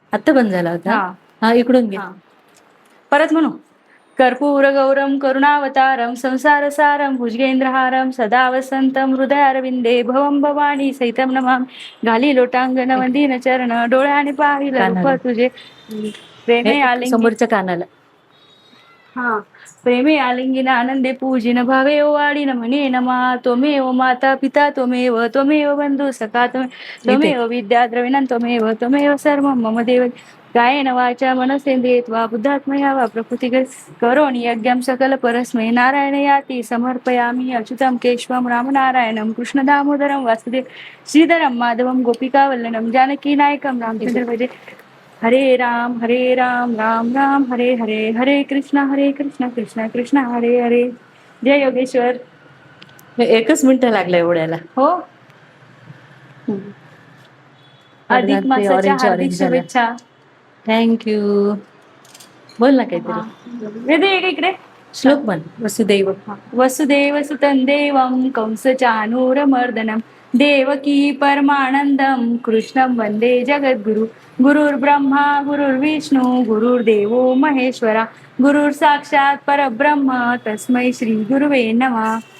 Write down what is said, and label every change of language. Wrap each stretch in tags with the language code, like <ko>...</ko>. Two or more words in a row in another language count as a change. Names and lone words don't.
<mr>आता बंद झाला होता. हा. हा इकडून घे. हा. परत म्हणू.</mr> <sa>कर्पूर गौरम करुणावतारम संसार सारम भुजगेंद्रहारम सदा वसंतम हृदयारविंदे भवम भवानी सहितम नमामि.</sa> <mr>घाली लोटांगण वंदीन चरण डोळ्याने पाहिलं रूप कानाला तुझे प्रेमे आलिंगी. समोरच्या कानाला. हा. प्रेमे आलिंगिन आनंदे पूजिन भावे ओवाळीन म्हणे नमा</mr> <sa>त्वमेव माता पिता त्वमेव बंधू सखा</sa> <mr>इथे</mr> <sa>त्वमेव विद्या द्रविणं त्वमेव सर्वं मम देव. कायेन वाचा मनसेंद्रियेत्वा बुद्धात्मया वा प्रकृती करोमि यज्ञं सकल परस्मै नारायण याति समर्पयामि अच्युतं केशवं रामनारायणं कृष्ण दामोदरं वासुदेव श्रीधरं माधवं गोपिका वल्लभं जानकी नायकं रामचंद्र भजे. हरे राम राम राम हरे हरे हरे कृष्ण कृष्ण कृष्ण हरे हरे.</sa> <mr>जय योगेश्वर. 1च मिनिट लागला एवढ्याला. हो. अधिक पडद्यात ते मासाच्या ऑरेंज हार्दिक ऑरेंज झाला. शुभेच्छा. थँक्यू. बोल ना हा. काहीतरी. इकडे श्लोक म्हण. वसुदैव.</mr> <sa>वसुदेव सुतं देवं कंसचानूरमर्दनं देवकी परमानंदं कृष्णं वंदे जगद्गुरु. गुरुर्ब्रह्मा गुरुर्विष्णू गुरुर्देवो महेश्वरा गुरुर्साक्षात् परब्रह्म तस्मै श्री गुरुवे नमः.</sa>